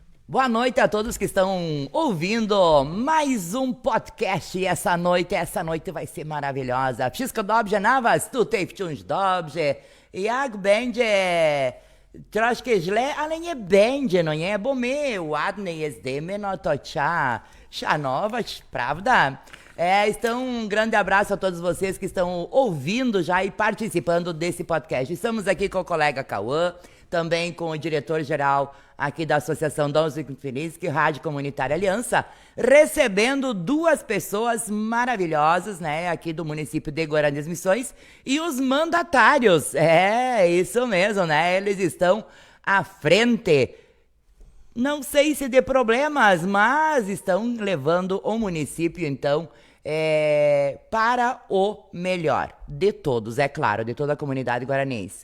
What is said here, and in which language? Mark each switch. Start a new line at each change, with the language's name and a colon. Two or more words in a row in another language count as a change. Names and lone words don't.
Portuguese: Boa noite a todos que estão ouvindo mais um podcast e essa noite vai ser maravilhosa.
Polish: Wszystko dobrze na was? Tutaj wciąż dobrze. Jak będzie troszkę źle, ale nie będzie, no nie? Bo my ładnie jeździmy, no to szanować, prawda?
Portuguese: Então, um grande abraço a todos vocês que estão ouvindo já e participando desse podcast. Estamos aqui com o colega Cauã, também com o diretor-geral aqui da Associação Dom Zygmunt Rádio Comunitária Aliança, recebendo duas pessoas maravilhosas, né, aqui do município de Guarani das Missões, e os mandatários, isso mesmo, né, eles estão à frente, não sei se de problemas, mas estão levando o município, então, para o melhor de todos, é claro, de toda a comunidade guaraniense.